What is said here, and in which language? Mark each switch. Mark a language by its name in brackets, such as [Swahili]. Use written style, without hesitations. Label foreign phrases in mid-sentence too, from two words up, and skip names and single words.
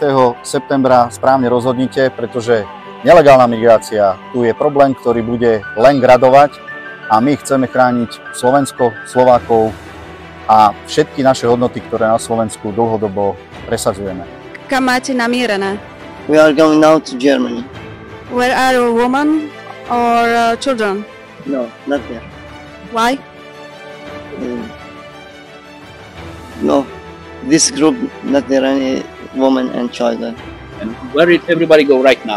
[Slovak] septembra správne rozhodnite, pretože nelegálna migrácia tu je problém, ktorý bude len gradovať a my chceme chrániť Slovensko, Slovákov a všetky naše hodnoty, ktoré na Slovensku dlhodobo presadzujeme. Kam máte namierené? [English] We are going now to Germany. Where are your women or children? No, not there. Why? No, this group not there any woman and children. And where did everybody go right now?